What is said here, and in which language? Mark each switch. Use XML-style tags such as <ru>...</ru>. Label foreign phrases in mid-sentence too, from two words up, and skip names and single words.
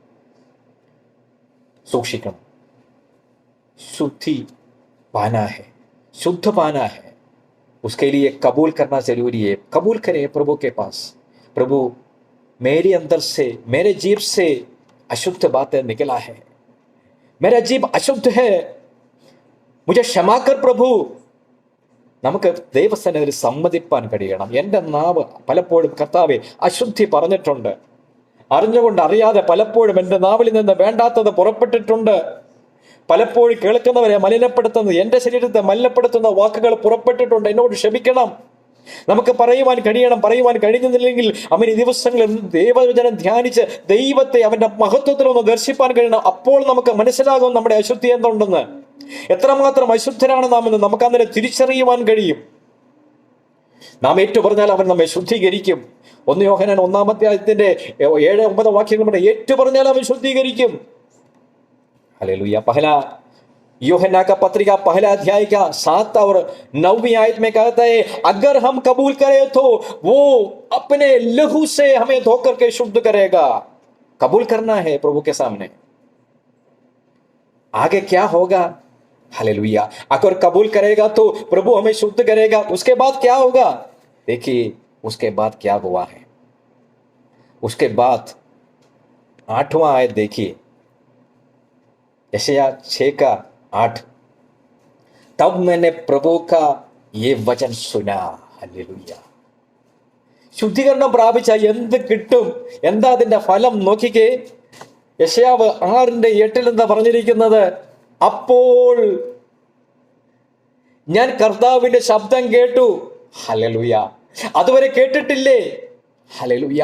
<hi>सूक्षिकम शुद्धि पाना है, शुद्ध पाना है. उसके लिए कबूल करना जरूरी है. कबूल करें प्रभु के पास. प्रभु, मेरे अंदर से, मेरे जीभ से अशुद्ध बातें निकला है, मेरा जीभ अशुद्ध है, मुझे क्षमा कर प्रभु.</hi> <ml>നമുക്ക് ദൈവസന്നിധിയിൽ സമ്മതിപ്പാൻ കഴിയണം. എൻ്റെ നാവ് പലപ്പോഴും കർത്താവേ അശുദ്ധി പറഞ്ഞിട്ടുണ്ട്. അറിഞ്ഞുകൊണ്ട് അറിയാതെ പലപ്പോഴും എൻ്റെ നാവിൽ നിന്ന് വേണ്ടാത്തത് പുറപ്പെട്ടിട്ടുണ്ട്. പലപ്പോഴും കേൾക്കുന്നവരെ മലിനപ്പെടുത്തുന്ന, എൻ്റെ ശരീരത്തെ മലിനപ്പെടുത്തുന്ന വാക്കുകൾ പുറപ്പെട്ടിട്ടുണ്ട്. എന്നോട് ക്ഷമിക്കണം. നമുക്ക് പറയുവാൻ കഴിയണം. പറയുവാൻ കഴിയുന്നില്ലെങ്കിൽ അവൻ ഈ ദിവസങ്ങളിൽ ദൈവവചനം ധ്യാനിച്ച് ദൈവത്തെ അവൻ്റെ മഹത്വത്തിലൊന്ന് ദർശിപ്പാൻ കഴിയണം. അപ്പോൾ നമുക്ക് മനസ്സിലാകും നമ്മുടെ അശുദ്ധി എന്തുണ്ടെന്ന്, എത്രമാത്രം അശുദ്ധരാണ് നാം എന്ന് നമുക്ക് അന്നേരം തിരിച്ചറിയുവാൻ കഴിയും. നാം ഏറ്റു പറഞ്ഞാൽ അവൻ നമ്മെ ശുദ്ധീകരിക്കും. 1 യോഹന്നാൻ 1-ാം-അധ്യായത്തിന്റെ 7-9 വാക്യങ്ങൾ ഏറ്റു പറഞ്ഞാൽ അവൻ ശുദ്ധീകരിക്കും.</ml> <hi>हालेलुया। पहला यूहन्ना का पत्रिका 1 अध्याय का 7 और 9वीं आयत में कहता है, अगर हम कबूल करें तो वो अपने लहू से हमें धोकर के शुद्ध करेगा। कबूल करना है प्रभु के सामने। आगे क्या होगा? हालेलुया। अगर कबूल करेगा तो प्रभु हमें शुद्ध करेगा। उसके बाद क्या होगा? देखिए उसके बाद क्या हुआ है। उसके बाद 8वां आयत देखिए, यशायाह 6:8, तब मैंने प्रभु का ये वचन सुना।</hi> <ml>ഹല്ലേലൂയ. ശുദ്ധീകരണം പ്രാപിച്ച എന്ത് കിട്ടും? എന്താ അതിന്റെ ഫലം? നോക്കിക്കേ, യെശയ്യാവ് 6:8 എന്താ പറഞ്ഞിരിക്കുന്നത്? അപ്പോൾ ഞാൻ കർത്താവിന്റെ ശബ്ദം കേട്ടു. ഹല്ലേലൂയ. അതുവരെ കേട്ടിട്ടില്ലേ? ഹല്ലേലൂയ.</ml>